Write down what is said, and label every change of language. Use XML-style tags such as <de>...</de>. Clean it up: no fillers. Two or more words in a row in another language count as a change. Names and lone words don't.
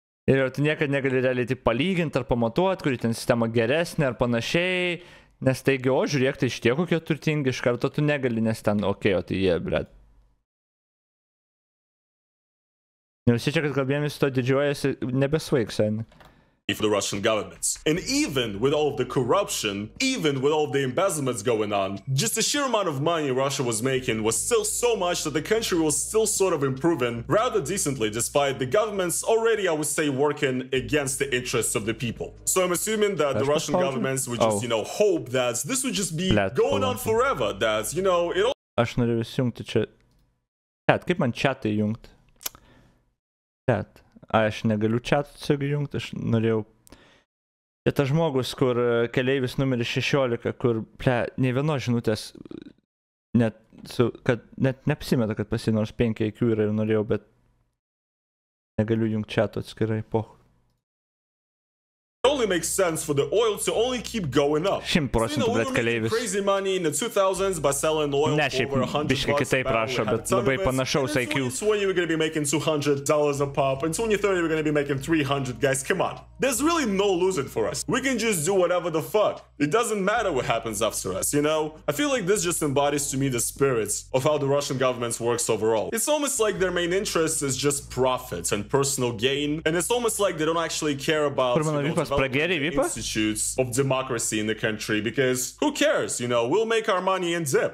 <lt>Ir tu niekada negali realiai taip palyginti ar pamatuoti, kuri ten sistema geresnė ar panašiai, nes taigi, o žiūrėk, tai šitie kokie turtingi, iš karto tu negali, nes ten, okei, o tai jie, blet. Ir visi čia, kad kalbėjomės, to didžiuojasi, nebesvaiks, sen.</lt> <en>For the Russian governments. And even with all of the corruption, even with all of the embezzlements going on, just the sheer amount of money Russia was making was still so much that the country was still sort of improving rather decently, despite the governments already, I would say, working against the interests of the people. So I'm assuming that the Russian governments would just, hope that this would just be going on forever, that, it all...</en> <lt>Aš norėjau įsijungti čia. Chat, kaip man chatą įjungti? Chat. Aš negaliu chatą tiesiog įjungti, aš norėjau... Tai tas žmogus, kur keleivis numeris 16, kur, nei vienos žinutės, net neapsimeta, kad pas jį nors 5 IQ yra ir norėjau, bet negaliu jungti chato atskirai, poch.</lt> <en>It only makes sense for the oil to only keep going up. 100% we were making crazy money in the 2000s by selling oil for over $100</en> <lt>kitaip rašo, bet labai panašaus IQ.</lt> <en>In 2020 we're going to be making $200 a pop. In 2030 we're going to be making 300, guys. Come on. There's really no losing for us. We can just do whatever the fuck. It doesn't matter what happens after us, I feel like this just embodies to me the spirits of how the Russian government works overall. It's almost like their main interest is just profits and personal gain, and it's almost like they don't actually care about institutes of democracy in the country, because who cares, we'll make our money and zip.</en>